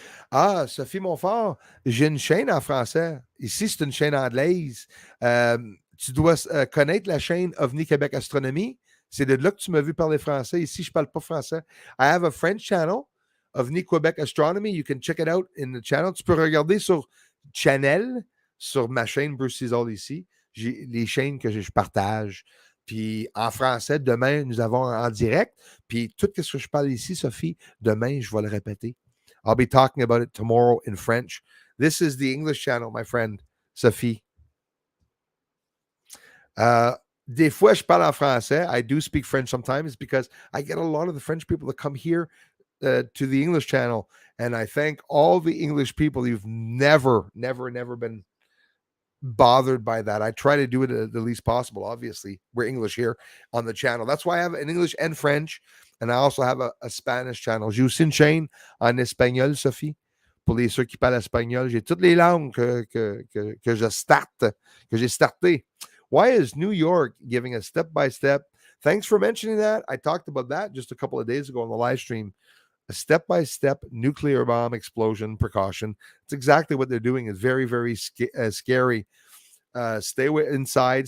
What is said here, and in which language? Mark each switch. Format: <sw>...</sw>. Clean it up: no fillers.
<fr>Ah, Sophie Montfort, j'ai une chaîne en français. Ici, c'est une chaîne anglaise. Tu dois connaître la chaîne OVNI Québec Astronomy. C'est de là que tu m'as vu parler français. Ici, je ne parle pas français.</fr> <en>I have a French channel, OVNI Québec Astronomy. You can check it out in the channel.</en> <fr>Tu peux regarder sur Channel, sur ma chaîne Bruce Cizol ici. J'ai les chaînes que je partage. Puis en français, demain, nous avons en direct. Puis tout ce que je parle ici, Sophie, demain, je vais le répéter.</fr> <en>I'll be talking about it tomorrow in French. This is the English channel, my friend, Sophie.</en> <fr>Des fois, je parle en français.</fr> <en>I do speak French sometimes because I get a lot of the French people that come here to the English channel. And I thank all the English people. You've never been bothered by that. I try to do it the least possible. Obviously, we're English here on the channel. That's why I have an English and French. And I also have a Spanish channel.</en> <fr>J'ai aussi une chaîne en espagnol, Sophie. Pour les ceux qui parlent espagnol, j'ai toutes les langues que j'ai starté.</fr> <en>Why is New York giving a step-by-step? Thanks for mentioning that. I talked about that just a couple of days ago on the live stream. A step-by-step nuclear bomb explosion precaution. It's exactly what they're doing. It's very, very scary. Stay away inside.</en>